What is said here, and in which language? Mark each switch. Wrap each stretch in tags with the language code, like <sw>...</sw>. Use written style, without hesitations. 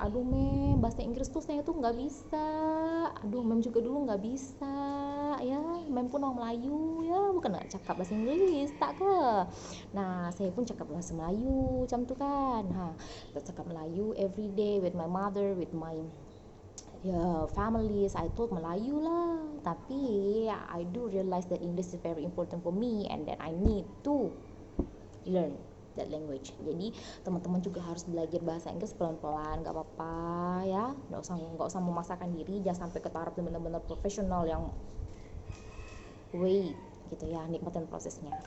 <id>Aduh mem, bahasa Inggris tuh saya tuh nggak bisa. Aduh mem juga dulu nggak bisa ya, mem pun orang Melayu ya, bukan nggak</id> <ms>cakap bahasa Inggris tak ke. Nah, saya pun cakap bahasa Melayu macam tuh kan. Kita cakap Melayu</ms> <en>every day with my mother, with my families. I talk Melayu lah,</en> <id>tapi</id> <en>I do realize that English is very important for me and that I need to learn that language.</en> <id>Jadi teman-teman juga harus belajar bahasa Inggris pelan-pelan, nggak apa-apa ya, nggak usah memaksakan diri, jangan sampai ke taraf benar-benar profesional yang gitu ya, nikmatin prosesnya.</id>